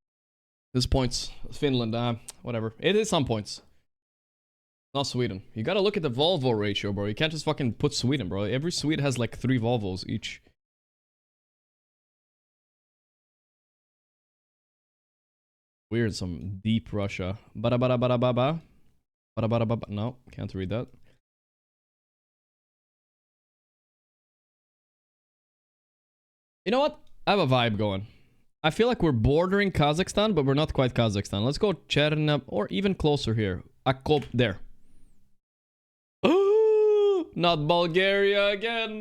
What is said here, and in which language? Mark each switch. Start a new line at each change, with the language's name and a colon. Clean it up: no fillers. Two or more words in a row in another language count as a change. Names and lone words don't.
English: This points. Finland, whatever. It is some points. Not Sweden. You gotta look at the Volvo ratio, bro. You can't just fucking put Sweden, bro. Every Swede has like 3 Volvos each. Weird, some deep Russia. Bada bada bada baba. Bada bada baba. No, can't read that. You know what? I have a vibe going. I feel like we're bordering Kazakhstan, but we're not quite Kazakhstan. Let's go Cherna, or even closer here. Akop, there. Not Bulgaria again.